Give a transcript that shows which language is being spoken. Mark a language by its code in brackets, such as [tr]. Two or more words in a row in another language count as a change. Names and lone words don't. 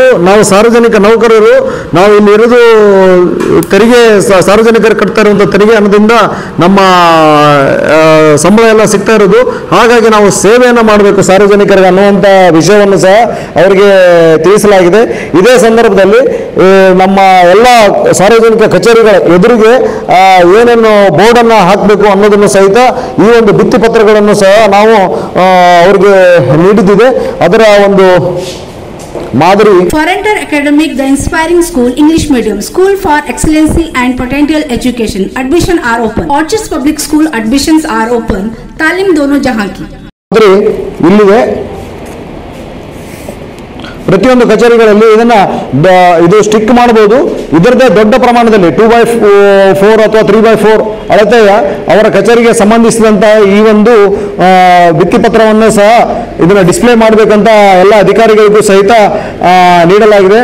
[kn] ನಾವು ಸಾರ್ವಜನಿಕ ನೌಕರರು, ನಾವು ಇಲ್ಲಿ ಇರೋದು ತೆರಿಗೆ ಸಾರ್ವಜನಿಕರು ಕಟ್ತಾ ಇರುವಂಥ ತೆರಿಗೆ ಹಣದಿಂದ ನಮ್ಮ ಸಂಬಳ ಎಲ್ಲ ಸಿಗ್ತಾ ಇರೋದು, ಹಾಗಾಗಿ ನಾವು ಸೇವೆಯನ್ನು ಮಾಡಬೇಕು ಸಾರ್ವಜನಿಕರಿಗೆ ಅನ್ನುವಂಥ ವಿಷಯವನ್ನು ಸಹ ಅವರಿಗೆ ತಿಳಿಸಲಾಗಿದೆ। ಇದೇ ಸಂದರ್ಭದಲ್ಲಿ ನಮ್ಮ ಎಲ್ಲ ಸಾರ್ವಜನಿಕ ಕಚೇರಿಗಳ ಎದುರಿಗೆ ಏನೇನು ಬೋರ್ಡನ್ನು ಹಾಕಬೇಕು ಅನ್ನೋದನ್ನು ಸಹಿತ ಈ ಒಂದು ಭಿತ್ತಿ ಪತ್ರಗಳನ್ನು ಸಹ ನಾವು ಅವರಿಗೆ ನೀಡಿದ್ದಿದೆ। ಅದರ ಒಂದು ಮಾದರಿ [en] Foreigner Academic, the inspiring school, English medium, school for excellency and potential education. Admission are open. Orchards Public School admissions are open. [hi] तालीम दोनों जहां की [kn] ಇಲ್ಲಿದೆ। ಪ್ರತಿಯೊಂದು ಕಚೇರಿಗಳಲ್ಲಿ ಇದು ಸ್ಟಿಕ್ ಮಾಡಬಹುದು। ಇದರದೇ ದೊಡ್ಡ ಪ್ರಮಾಣದಲ್ಲಿ 2x4 ಅಥವಾ 3x4 ಅಳತೆಯ ಅವರ ಕಚೇರಿಗೆ ಸಂಬಂಧಿಸಿದಂತಹ ಈ ಒಂದು ಭಿತ್ತಿಪತ್ರವನ್ನು ಸಹ ಇದನ್ನು ಡಿಸ್ಪ್ಲೇ ಮಾಡಬೇಕಂತ ಎಲ್ಲ ಅಧಿಕಾರಿಗಳಿಗೂ ಸಹಿತ ನೀಡಲಾಗಿದೆ.